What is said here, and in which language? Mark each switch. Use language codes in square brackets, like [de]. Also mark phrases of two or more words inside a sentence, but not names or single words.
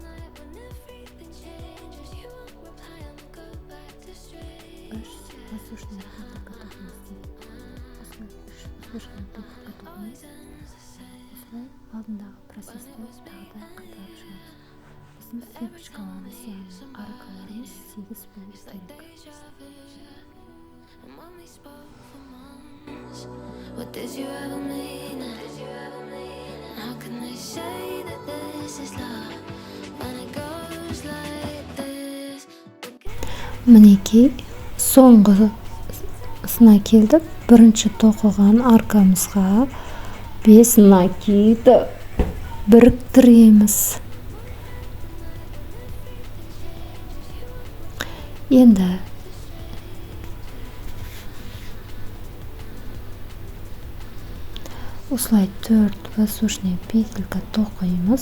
[ru] 3 воздушная петелька тоқуымыз. [kk] Осылай 3 [ru] воздушная петелька [kk] тоқуымыз. Осылай алдындағы процесті тағы да қайталап шығамыз. Біздің сыпочкаларымыз, яғни аркаларымыз 8 болу керек. [en] What did you ever mean? How can they say that this is love when it goes like this? [kk] Мінекей соңғысына келдік. Бірінші тоқыған аркамызға 5 накид біріктіреміз. Енді осылай 4 [ru] воздушный петелька [kk] тоқимыз.